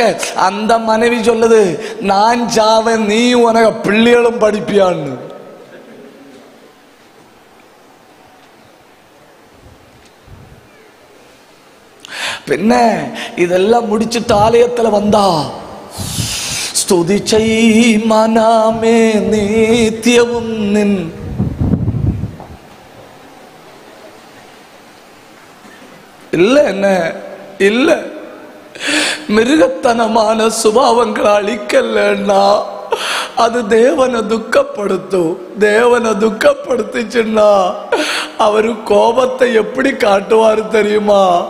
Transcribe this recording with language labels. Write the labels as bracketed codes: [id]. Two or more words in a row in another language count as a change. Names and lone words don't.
[ta] அந்த மனைவி சொல்லுது, நான் சாவன் நீ உனக்கு பிள்ளைகளும் படிப்பியான்னு. பின்ன இதெல்லாம் முடிச்சுட்டு ஆலயத்தில் வந்தா, [ml] സ്തുതിച്ചൈ മനമേ നിത്യവും നിൻ. [ta] இல்ல என்ன இல்ல, மிருகத்தனமான சுபாவங்களை அழிக்கலன்னா அது தேவனை துக்கப்படுத்தும். தேவனை துக்கப்படுத்துச்சுன்னா அவரு கோபத்தை எப்படி காட்டுவாரு தெரியுமா?